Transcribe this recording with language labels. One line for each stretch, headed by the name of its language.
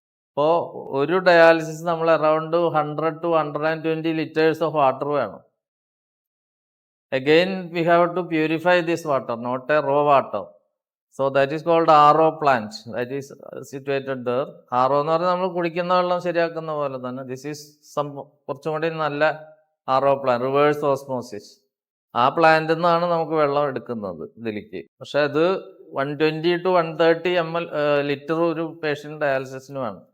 Malayalam: അപ്പോൾ ഒരു ഡയാലിസിസ് നമ്മൾ around
English: 100 to 120 liters
Malayalam: of water വേണം.
English: Again, we have to purify this water, not a raw water. So that is called RO plant. That is situated there.
Malayalam: RO എന്ന് പറഞ്ഞാൽ നമ്മൾ കുടിക്കുന്ന വെള്ളം ശരിയാക്കുന്ന പോലെ തന്നെ.
English: This is
Malayalam: കുറച്ചും കൂടി നല്ല RO plant, റിവേഴ്സ് ഓസ്മോസിസ്. ആ പ്ലാന്റിൽ നിന്നാണ് നമുക്ക് വെള്ളം എടുക്കുന്നത് ഇതിലേക്ക്. പക്ഷെ അത് 120 to 130 ലിറ്റർ ഒരു പേഷ്യൻ്റ് ഡയാലിസിസിന് വേണം.